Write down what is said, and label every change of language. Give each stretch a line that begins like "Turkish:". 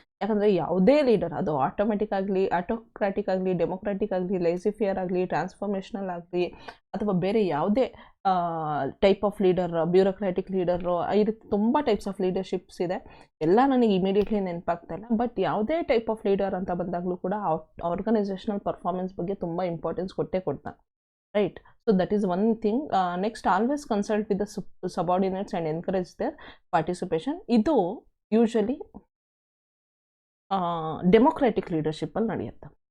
Kannada: ಯಾಕಂದರೆ ಯಾವುದೇ ಲೀಡರ್, ಅದು ಆಟೋಮೆಟಿಕ್ ಆಗಲಿ, ಆಟೋಕ್ರಾಟಿಕ್ ಆಗಲಿ, ಡೆಮೊಕ್ರಾಟಿಕ್ ಆಗಲಿ, ಲೇಜಿ ಫಿಯರ್ ಆಗಲಿ, ಟ್ರಾನ್ಸ್ಫಾರ್ಮೇಷನಲ್ ಆಗಲಿ, ಅಥವಾ ಬೇರೆ ಯಾವುದೇ type of leader, bureaucratic leader, ಈ ರೀತಿ ತುಂಬ ಟೈಪ್ಸ್ ಆಫ್ ಲೀಡರ್ಶಿಪ್ಸ್ ಇದೆ. ಎಲ್ಲ ನನಗೆ ಇಮಿಡಿಯೇಟ್ಲಿ ನೆನಪಾಗ್ತಾ ಇಲ್ಲ. ಬಟ್ ಯಾವುದೇ ಟೈಪ್ ಆಫ್ ಲೀಡರ್ ಅಂತ ಬಂದಾಗಲೂ ಕೂಡ ಆರ್ಗನೈಸೇಷನಲ್ ಪರ್ಫಾರ್ಮೆನ್ಸ್ ಬಗ್ಗೆ ತುಂಬ ಇಂಪಾರ್ಟೆನ್ಸ್ ಕೊಡ್ತಾನೆ, right?
English: So that is one thing. Next, always consult with the subordinates and encourage their participation.
Kannada: ಇದು ಯೂಶಲಿ ಡೆಮೊಕ್ರಾಟಿಕ್ ಲೀಡರ್ಶಿಪ್ಪಲ್ಲಿ ನಡೆಯುತ್ತೆ.